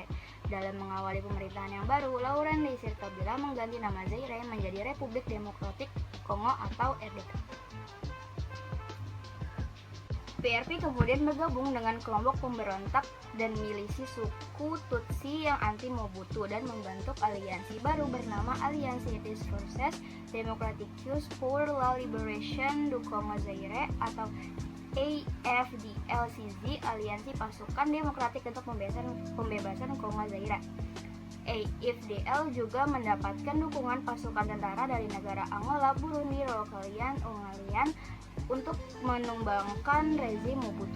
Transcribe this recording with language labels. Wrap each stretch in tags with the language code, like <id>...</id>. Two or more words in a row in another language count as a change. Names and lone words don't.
<id>Dalam mengawali pemerintahan yang baru, Laurent Désir Kabila mengganti nama Zaire menjadi Republik Demokratik Kongo atau RDK. PRP kemudian bergabung dengan kelompok pemberontak dan milisi suku Tutsi yang anti Mobutu dan membentuk aliansi baru bernama Alliance des Forces Démocratiques pour la Libération du Congo Zaire atau AFDL-CZ, Aliansi Pasukan Demokratik untuk Pembebasan Kongo Zaire. AFDL juga mendapatkan dukungan pasukan tentara dari negara Angola, Burundi, Ungalian untuk menumbangkan rezim Mobutu.</id>